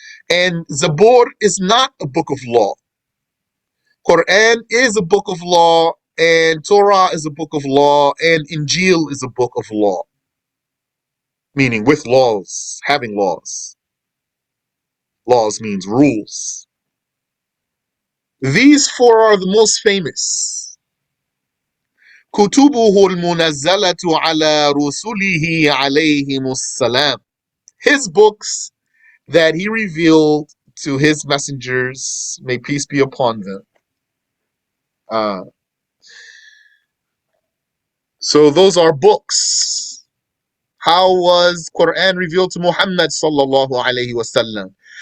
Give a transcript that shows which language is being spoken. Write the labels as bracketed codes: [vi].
[en] And Zabur is not a book of law. Quran is a book of law, and Torah is a book of law, and Injil is a book of law. Meaning with laws, having laws. Laws means rules. These four are the most famous. [ar] كتبه المنزلة على رسله عليهم السلام. [en] His books that he revealed to his messengers, may peace be upon them. So those are books. How was Quran revealed to Muhammad sallallahu alaihi wasallam?